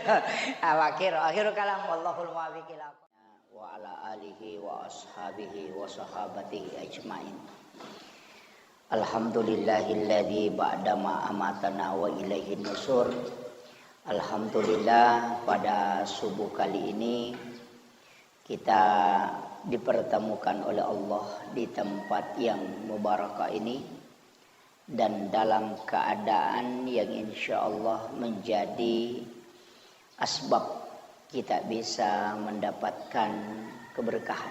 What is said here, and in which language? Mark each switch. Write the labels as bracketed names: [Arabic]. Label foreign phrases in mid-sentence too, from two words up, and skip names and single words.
[Arabic] آخر الكلام والله الموفق وعلى آله وأصحابه وصحابته أجمعين. الحمد لله الذي بعد ما أماتنا وإليه النشور. [Indonesian] Alhamdulillah pada subuh kali ini kita dipertemukan oleh Allah di tempat yang mubarakah ini. Dan dalam keadaan yang [Arabic] إن شاء الله [Indonesian] menjadi asbab kita bisa mendapatkan keberkahan.